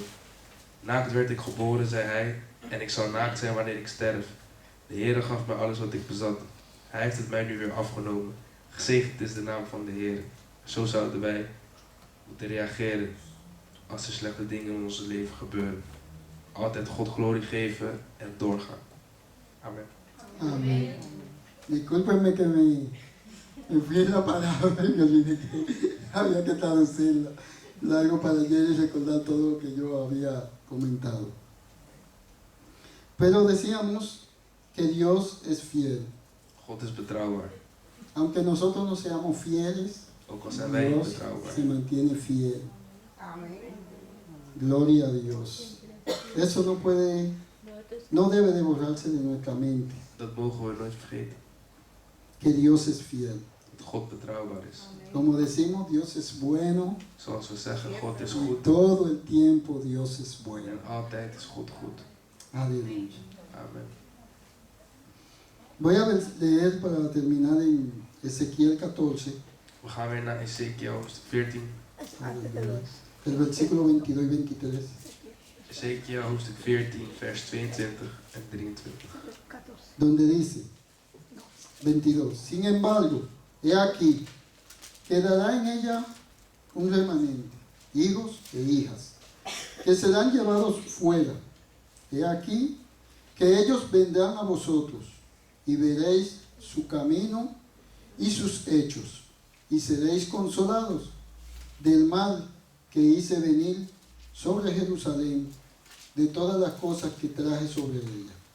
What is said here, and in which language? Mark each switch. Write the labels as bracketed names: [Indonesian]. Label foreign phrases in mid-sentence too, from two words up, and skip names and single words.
[Dutch] Naakt werd ik geboren, zei hij, en ik zal naakt zijn wanneer ik sterf. De Heere gaf mij alles wat ik bezat. Hij heeft het mij nu weer afgenomen. Gezegend is de naam van de Heer. Zo zouden wij moeten reageren als er slechte dingen in ons leven gebeuren. Altijd God glorie geven en doorgaan. Amen. [Spanish] Amén. Discúlpenme que me fui en la palabra y me olvidé que había que traducirla. Largo para ayer y recordar todo lo que yo había comentado. Pero decíamos que Dios es fiel. [Dutch] God is betrouwbaar. [Spanish] Aunque nosotros no seamos fieles, [Dutch] Ook al zijn wij niet [Spanish] Dios [Dutch] betrouwbaar. [Spanish] se mantiene fiel. Amén. Gloria a Dios. Eso no debe de borrarse de nuestra mente. [Dutch] Dat mogen we nooit vergeten. [Spanish] Que Dios es fiel. [Dutch] Dat God betrouwbaar is. [Spanish] Como decimos, Dios es bueno. [Dutch] Zoals we zeggen, God is [Spanish] Y [Dutch] goed. [Spanish] todo el tiempo Dios es bueno. [Dutch] En altijd is God goed. [Spanish] Aleluya. Amen. Voy a leer para terminar en Ezequiel 14, [Dutch] We gaan weer naar Ezekiel hoofdstuk 14. [Spanish] aleluya, el versículo 22 y 23. [Dutch] Ezekiel hoofdstuk 14, vers 22 en 23. [Spanish] Donde dice, 22, sin embargo, he aquí, quedará en ella un remanente, hijos e hijas, que serán llevados fuera. He aquí, que ellos vendrán a vosotros, y veréis su camino y sus hechos, y seréis consolados del mal que hice venir sobre Jerusalén, de todas las cosas que traje sobre ella.